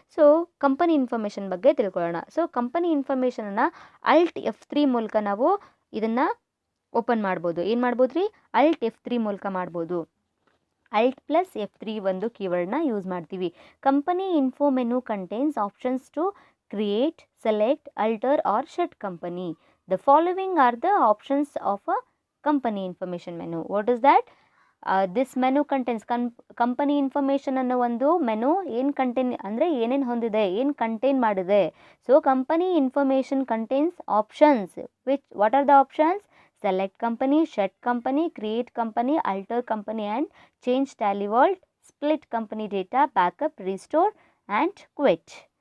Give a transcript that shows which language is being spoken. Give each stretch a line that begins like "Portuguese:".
Kannada: So company information ಬಗ್ಗೆ ತಿಳ್ಕೊಳ್ಳೋಣ. So company ಇನ್ಫಾರ್ಮೇಷನನ್ನು Alt F3 ಮೂಲಕ ನಾವು ಇದನ್ನು ಓಪನ್ ಮಾಡ್ಬೋದು. ಏನು ಮಾಡ್ಬೋದು ರೀ, Alt F3 ಮೂಲಕ ಮಾಡ್ಬೋದು. Alt plus F3 ಒಂದು ಕೀವರ್ಡ್ನ ಯೂಸ್ ಮಾಡ್ತೀವಿ.
English: Company info menu contains options to create, select, alter or shut company. The following are the options of a company information menu. What is that? This menu contains
Kannada: company information ಅನ್ನೋ ಒಂದು menu ಏನು contain ಅಂದರೆ ಏನೇನು ಹೊಂದಿದೆ, ಏನು contain ಮಾಡಿದೆ.
English: So company information contains options what are the options? Select company, shut company, create company, alter company and change Tally Vault, split company data, backup, restore and quit.